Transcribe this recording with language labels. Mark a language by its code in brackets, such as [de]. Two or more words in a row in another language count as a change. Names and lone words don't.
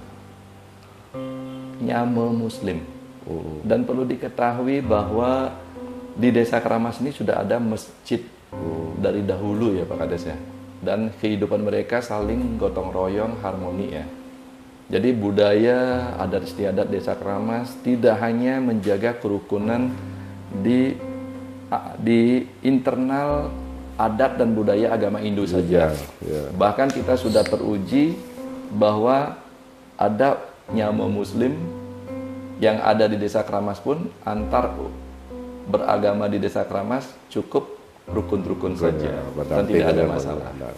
[ban] Nyame Muslim. [id] Dan perlu diketahui bahwa di desa Keramas ini sudah ada masjid dari dahulu ya Pak Kades ya. Dan kehidupan mereka saling gotong royong, harmoni ya. Jadi budaya adat istiadat desa Keramas tidak hanya menjaga kerukunan di internal adat dan budaya agama Hindu saja. Bahkan kita sudah teruji bahwa ada nyama Muslim yang ada di desa Keramas pun antar beragama di desa Keramas cukup rukun-rukun saja dan tidak ada masalah.